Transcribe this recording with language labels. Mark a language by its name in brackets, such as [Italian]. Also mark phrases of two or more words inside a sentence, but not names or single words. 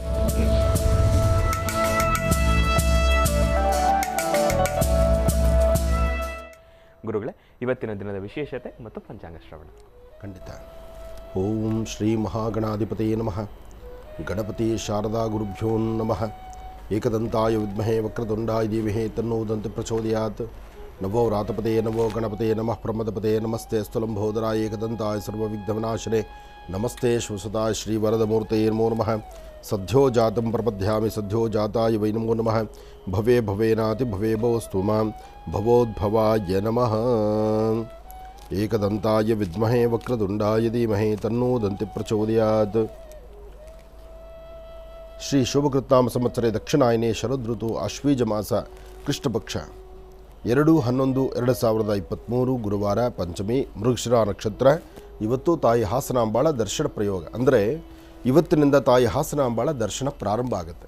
[Kannada] ಗುರುಗಳೇ, ಇವತ್ತಿನ ದಿನದ ವಿಶೇಷತೆ ಮತ್ತು ಪಂಚಾಂಗ ಶ್ರವಣ. [Sanskrit] ಖಂಡಿತ. ಓಂ ಶ್ರೀ ಮಹಾಗಣಾಧಿಪತಯೇ ನಮಃ. ಗಣಪತಿ ಶಾರದಾ ಗುರುಭ್ಯೋ ನಮಃ. ಏಕದಂತಾಯ ವಿದ್ಮಹೇ ವಕ್ರತುಂಡಾಯ ಧೀಮಹಿ ತನ್ನೋ ದಂತಿ ಪ್ರಚೋದಯಾತ್. ನವೋ ವ್ರಾತಪತೇ ನಮೋ ಗಣಪತೇ ನಮಃ ಪ್ರಮದಪತೇ. ನಮಸ್ತೆ ಸ್ಥುಲಂಬೋದರಾಯ ಏಕದಂತಾಯ ಸರ್ವವಿಘ್ನವಿನಾಶನೆ. ನಮಸ್ತೆ ಶ್ವಸತಾಯ ಶ್ರೀವರದಮೂರ್ತಯೇ ನಮೋ ನಮಃ. ಸದ್ಯೋ ಜಾತಂ ಪ್ರಪದ್ಯಾಮಿ ಸದ್ಯೋ ಜಾತಾಯ ವೈ ನಮೋ ನಮಃ. ಭವೇ ಭವೇನಾತಿ ಭವೇ ಭವಸ್ತು ಮಾಂ ಭವೋದ್ಭವಾಯ ನಮಃ. ಏಕದಂತಾಯ ವಿದ್ಮಹೇ ವಕ್ರತುಂಡಾಯ ಧೀಮಹಿ ತನ್ನೋ ದಂತಿ ಪ್ರಚೋದಯಾತ್. ಶ್ರೀ ಶುಭಕೃತ್ನಾಮ ಸಂವತ್ಸರೆ ದಕ್ಷಿಣಾಯನೆ ಶರದೃತು ಆಶ್ವೀಜ ಮಾಸ ಕೃಷ್ಣಪಕ್ಷ 2/11/2023 ಗುರುವಾರ, ಪಂಚಮಿ, ಮೃಗಶಿರ ನಕ್ಷತ್ರ. [Kannada] ಇವತ್ತು ತಾಯಿ ಹಾಸನಾಂಬಾಳ ದರ್ಶನ ಪ್ರಯೋಗ, ಅಂದರೆ ಇವತ್ತಿನಿಂದ ತಾಯಿ ಹಾಸನಾಂಬಾಳ ದರ್ಶನ ಪ್ರಾರಂಭ ಆಗುತ್ತೆ.